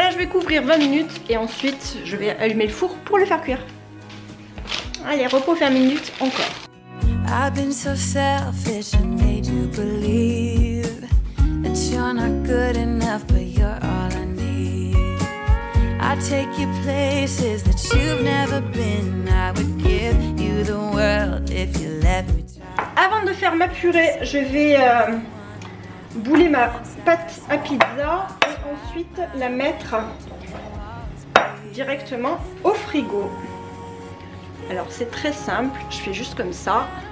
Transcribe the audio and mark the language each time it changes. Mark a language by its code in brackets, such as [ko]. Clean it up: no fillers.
[fr] Couvrir 20 minutes et ensuite je vais allumer le four pour le faire cuire. Allez, repos 20 minutes encore. [en] I've been so selfish and made you believe that you're not good enough but you're all I need. I take you places that you've never been. I would give you the world if you let me try. [fr] Avant de faire ma purée, je vais bouler ma pâte à pizza et ensuite la mettre directement au frigo. Alors c'est très simple, je fais juste comme ça.